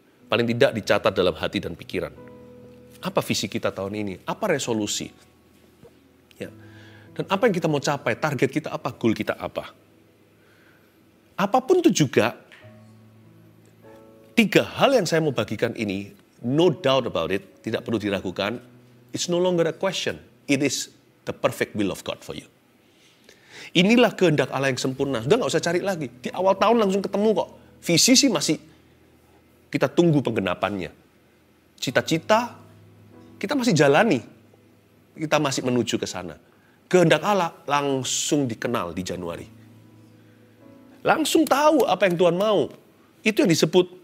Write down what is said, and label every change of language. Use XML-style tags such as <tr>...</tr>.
<id>Paling tidak dicatat dalam hati dan pikiran. Apa visi kita tahun ini? Apa resolusi? Ya. Dan apa yang kita mau capai? Target kita apa? Goal kita apa? Apapun itu juga, 3 hal yang saya mau bagikan ini,</id> <en>no doubt about it,</en> <id>tidak perlu diragukan,</id> <en>it's no longer a question. It is the perfect will of God for you.</en> <id>Inilah kehendak Allah yang sempurna. Sudah nggak usah cari lagi. Di awal tahun langsung ketemu kok. Visi sih masih kita tunggu penggenapannya. Cita-cita kita masih jalani. Kita masih menuju ke sana. Kehendak Allah langsung dikenal di Januari. Langsung tahu apa yang Tuhan mau. Itu yang disebut.</id>